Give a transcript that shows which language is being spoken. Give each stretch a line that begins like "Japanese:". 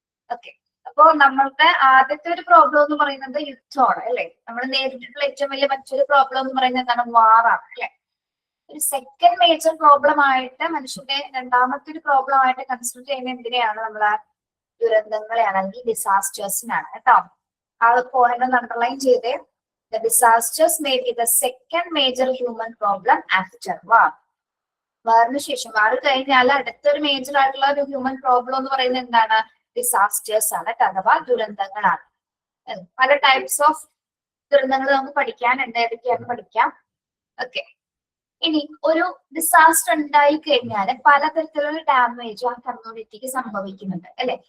Malayalam: Okay, അപ്പോ നമ്മളുടെ ആദ്യത്തെ ഒരു പ്രോബ്ലം എന്ന് പറയുന്നത് യുദ്ധമാണ് അല്ലെ. നമ്മൾ നേരിട്ടിട്ടുള്ള ഏറ്റവും വലിയ മറ്റൊരു പ്രോബ്ലം എന്ന് പറയുന്നത് എന്താണ്, വാറാണ് അല്ലെ. ഒരു സെക്കൻഡ് മേജർ പ്രോബ്ലം ആയിട്ട് മനുഷ്യന്റെ രണ്ടാമത്തെ ഒരു പ്രോബ്ലം ആയിട്ട് കൺസിഡർ ചെയ്യുന്ന എന്തിനെയാണ്, നമ്മളെ ദുരന്തങ്ങളെയാണ് അല്ലെങ്കിൽ ഡിസാസ്റ്റേഴ്സിനാണ് കേട്ടോ. ആ പോയിന്റ് അണ്ടർലൈൻ ചെയ്തേ.
English: The disasters may be the second major human problem after war.
Malayalam: വാറിന് ശേഷം, വാർ കഴിഞ്ഞാൽ അടുത്തൊരു മേജർ ആയിട്ടുള്ള ഒരു ഹ്യൂമൻ പ്രോബ്ലം എന്ന് പറയുന്നത് എന്താണ്, ഡിസാസ്റ്റേഴ്സ് ആണ്, അഥവാ ദുരന്തങ്ങളാണ്. പല ടൈപ്സ് ഓഫ് ദുരന്തങ്ങൾ നമുക്ക് പഠിക്കാനുണ്ട്, ഏതൊക്കെയാണെന്ന് പഠിക്കാം. ഓക്കെ, ഇനി ഒരു ഡിസാസ്റ്റർ ഉണ്ടായി കഴിഞ്ഞാൽ പലതരത്തിലുള്ള ഡാമേജ് ആ കമ്മ്യൂണിറ്റിക്ക് സംഭവിക്കുന്നുണ്ട് അല്ലെ.